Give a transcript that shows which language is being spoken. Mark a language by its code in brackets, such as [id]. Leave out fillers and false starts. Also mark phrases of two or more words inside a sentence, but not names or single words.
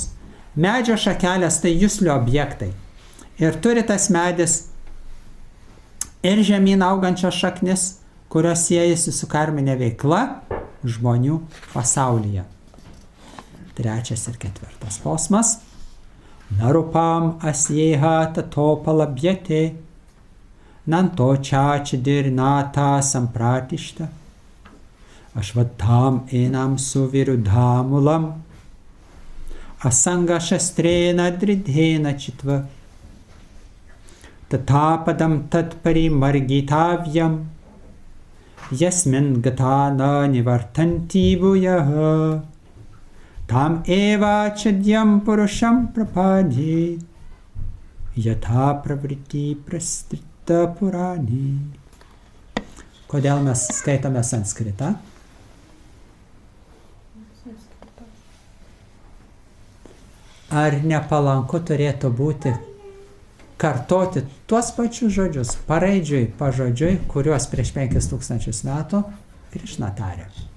[lt] Medžio šakelės tai juslių objektai. Ir turi tas medis ir žemyn augančios šaknis, kurios siejasi su karminė veikla žmonių pasaulyje. 3 ir 4 posmas. [sa] Narupam asjeha tato palabjete. Nanto chachidirnata sampratishta ashvattham enam suvirudhamulam asanga shastrena dridhena chitva tatapadam tatparimargitavyam yasmin gatana nivartanti bhuyaha tam eva chadyam purusham prapadhi yatha pravriti prastrita purani. [lt] Kodėl mes skaitome sanskritą? Ar nepalanku turėtų būti kartoti tuos pačius žodžius, paraidžiui, pažodžiui, kuriuos prieš 5000 metų Krišna tarė?